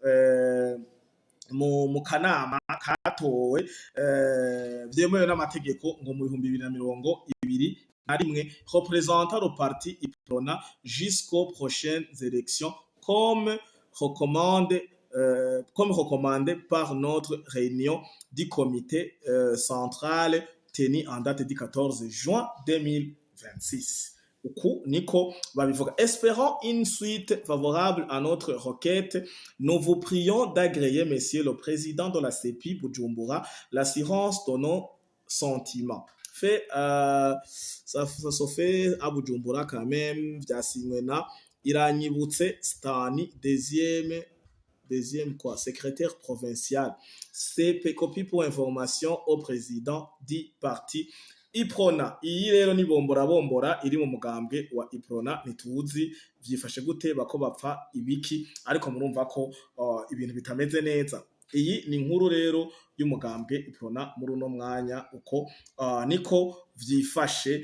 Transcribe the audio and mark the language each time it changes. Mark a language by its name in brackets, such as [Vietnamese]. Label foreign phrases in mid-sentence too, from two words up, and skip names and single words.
[Rundi] mu kanama katowe vyemewe n'amategeko ngo mu [French] 2021 représentant le parti Iprona jusqu'aux prochaines élections comme recommandé par notre réunion du comité central tenue en date du 14 juin 2026. [Rundi] Uku niko babivuga. [French] Espérons une suite favorable à notre requête. Nous vous prions d'agréer, Monsieur le Président de la CEPI Bujumbura, l'assurance de nos sentiments. fait ça se fait à Bujumbura quand même, [Rundi] vyasinywe na Iranyibutse Stani [French] deuxième quoi, secrétaire provincial. C'est copie pour information au président du parti Iprona. [Rundi] Iyi rero ni bombora iri mu mugambwe wa Iprona, ntituzi vyifashe gute, bako bapfa ibiki, ariko murumva ko ibintu bitameze neza. Iyi ni inkuru rero y'umugambwe Iprona muri uno mwanya, uko niko vyifashe.